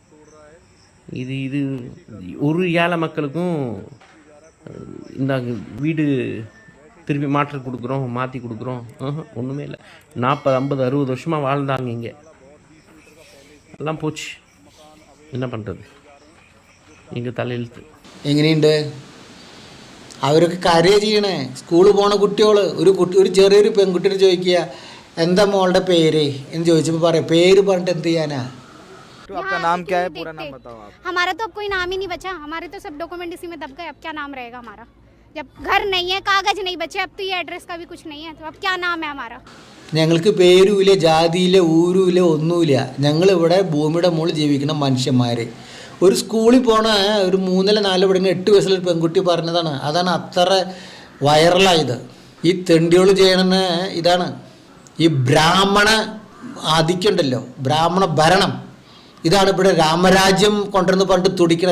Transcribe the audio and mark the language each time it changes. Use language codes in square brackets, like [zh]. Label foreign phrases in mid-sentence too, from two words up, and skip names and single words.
[ta] இது ஒரு ஏழை மக்களுக்கும் இந்த வீடு திருப்பி மாற்றி கொடுக்குறோம் ஒன்றுமே இல்லை. 40, 50, 60 வருஷமாக வாழ்ந்தாங்க இங்கே, எல்லாம் போச்சு. என்ன பண்ணுறது? இங்கே தலையெழுத்து. [ml] എങ്ങനെയുണ്ട്? അവരൊക്കെ കരയെ ചെയ്യണേ. സ്കൂളിൽ പോണ കുട്ടികൾ, ഒരു ചെറിയൊരു പെൺകുട്ടിയോട് ചോദിക്കുക എന്താ മോളുടെ പേര് എന്ന് ചോദിച്ചപ്പോൾ പറയാം, പേര് പറഞ്ഞിട്ട് എന്ത് ചെയ്യാനാ? [hi] तो आपका नाम क्या है, पूरा नाम बताओ आप। हमारा तो अब कोई नाम ही नहीं बचा, हमारे तो सब डॉक्यूमेंट इसी में दब गए। अब क्या नाम रहेगा हमारा? जब घर नहीं है, कागज नहीं बचे, अब तो ये एड्रेस का भी कुछ नहीं है, तो अब क्या नाम है हमारा? [ml] ഞങ്ങൾക്ക് പേരുമില്ല, ജാതിയില്ല, ഊരുമില്ല, ഒന്നുമില്ല. ഞങ്ങളിവിടെ ഭൂമിയുടെ മുകളിൽ ജീവിക്കുന്ന മനുഷ്യന്മാർ. ഒരു സ്കൂളിൽ പോണ ഒരു 3-4 പഠിക്കുന്ന 8 വയസ്സുള്ളൊരു പെൺകുട്ടി പറഞ്ഞതാണ്, അതാണ് അത്ര വൈറലായത്. ഈ തെണ്ടികൾ ചെയ്യണമെന്ന് ഇതാണ്, ഈ ബ്രാഹ്മണ ആധിക്യമുണ്ടല്ലോ, ബ്രാഹ്മണ ഭരണം, ഇതാണ് ഇവിടെ രാമരാജ്യം കൊണ്ടുവന്ന് പറഞ്ഞിട്ട് തുടിക്കണം.